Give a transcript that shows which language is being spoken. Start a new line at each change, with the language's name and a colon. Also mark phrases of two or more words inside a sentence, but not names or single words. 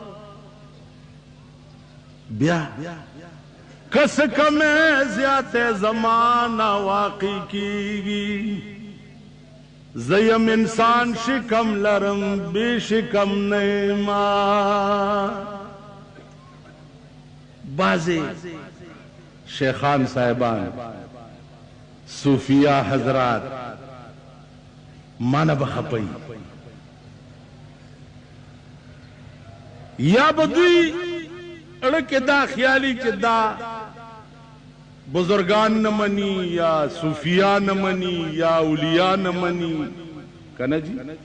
Pashto: بیا که څه کمې زیاتې زمانه واقع کیږي، زه یم انسان شکم لرم بې شکم نه یما. بعضی شیخان صاحبان، صوفیہ حضرات مانا بخپئی یا بدوی اړه کې دا خیالي چې دا بزرگان نه مني یا صوفیان نه مني یا اولیاء نه مني کنه جی